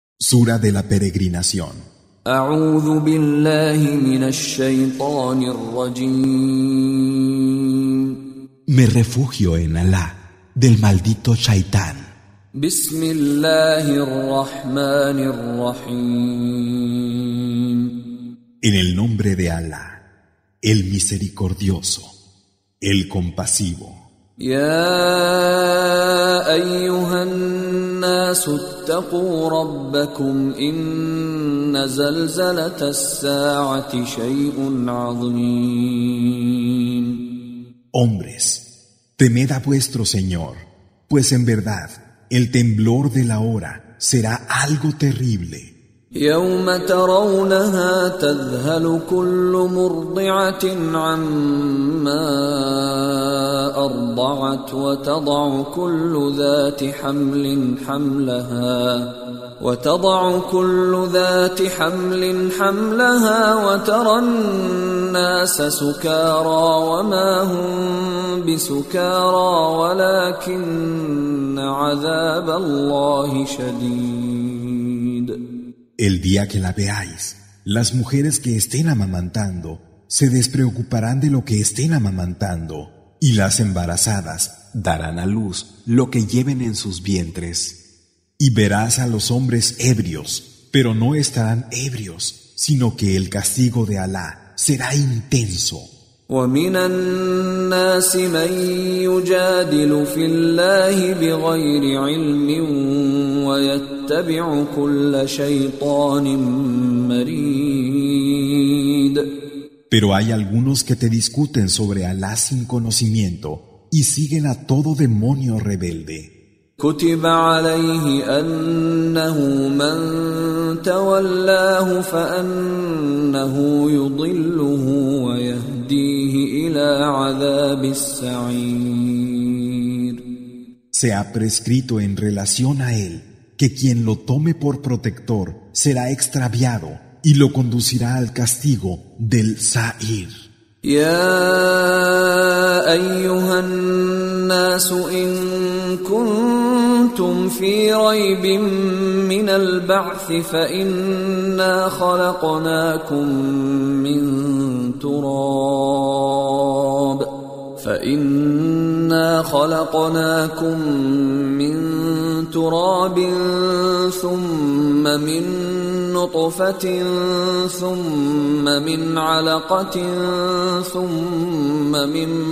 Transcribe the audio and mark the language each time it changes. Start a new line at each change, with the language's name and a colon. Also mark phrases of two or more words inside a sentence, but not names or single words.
Spanish: Sura de la peregrinación.
Arabic: أعوذ بالله من الشيطان الرجيم.
Spanish: Me refugio en Alá, del maldito Shaitán.
Arabic: بسم الله الرحمن الرحيم.
Spanish: En el nombre de Alá, el misericordioso, el compasivo.
Arabic: يا أيها الناس اتقوا ربكم إن زلزلة الساعة شيء عظيم.
Spanish: Hombres, temed a vuestro Señor, pues en verdad el temblor de la hora será algo terrible.
Arabic: يوم ترونها تذهل كل مرضعة عما أرضعت وتضع كل ذات حمل حملها وترى الناس سكارى وما هم بسكارى ولكن عذاب الله شديد.
Spanish: El día que la veáis, las mujeres que estén amamantando se despreocuparán de lo que estén amamantando, y las embarazadas darán a luz lo que lleven en sus vientres. Y verás a los hombres ebrios, pero no estarán ebrios, sino que el castigo de Alá será intenso.
Arabic: ومن الناس من يجادل في الله بغير علم ويتبع كل شيطان مريد.
Spanish: Pero hay algunos que te discuten sobre Alá sin conocimiento y siguen a todo demonio rebelde.
Arabic: كتب عليه أنه من تولاه فأنه يضله ويهديه إلى عذاب السعير.
Spanish: Se ha prescrito en relación a él que quien lo tome por protector será extraviado y lo conducirá al castigo del Sa'ir.
Arabic: يا أيها الناس إن كنتم في ريب من البعث فإنا خلقناكم من تراب ثم من نطفة ثم من علقة ثم من